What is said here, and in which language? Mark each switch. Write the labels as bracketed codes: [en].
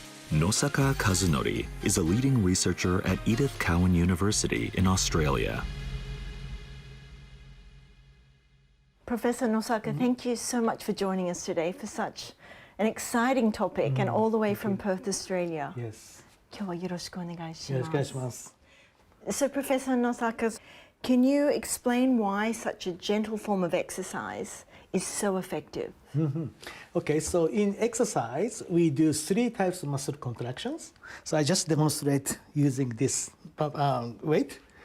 [en] Nosaka Kazunori is a leading researcher at Edith Cowan University in Australia. Professor Nosaka, thank you so much for joining us today for such an exciting topic and all the way from Perth, Australia. Yes. [ja] 今日はよろしくお願いします。よろしくお願いします。 [en] So, Professor Nosaka, can you explain why such a gentle form of exercise is so effective? Okay, so in exercise, we do 3 types of muscle contractions. So I just demonstrate using this weight.